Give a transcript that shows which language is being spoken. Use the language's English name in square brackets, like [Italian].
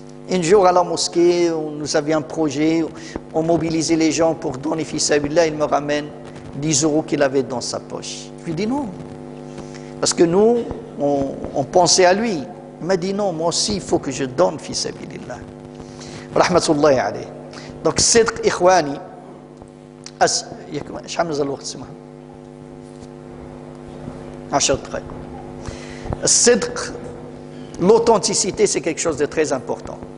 [French] Un jour à la mosquée, nous avions un projet, on mobilisait les gens pour donner fi sabilillah, il me ramène 10 € qu'il avait dans sa poche. Je lui dis non, parce que nous, on pensait à lui. Il m'a dit non, moi aussi il faut que je donne fi sabilillah. [Arabic] Rahmatullahi alayhi. Donc sidq ikhwani, شحال مازال الوقت سمح 10 دقائق. [French] الصدق, l'authenticité, c'est quelque chose de très important.